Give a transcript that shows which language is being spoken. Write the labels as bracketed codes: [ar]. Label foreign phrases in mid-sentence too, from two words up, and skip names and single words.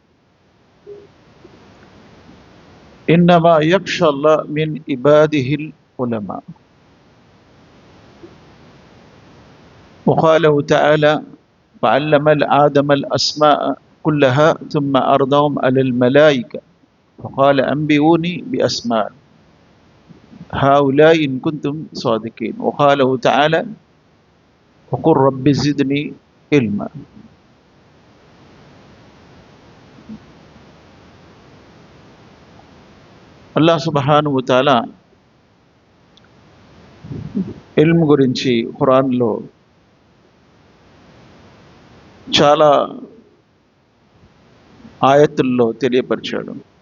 [ar] إنما يخشى الله من عباده العلماء و قاله تعالى وعلم آدم الأسماء كلها ثم عرضهم على الملائكة فقال أنبئوني بأسماء هؤلاء إن كنتم صادقين و قاله تعالى وقل رب زدني علما. [te] అల్లాహ్ [ar] سبحانه و تعالى [te] ఇల్మ్ గురించి ఖురాన్లో చాలా ఆయతుల్లో తెలియపరిచాడు.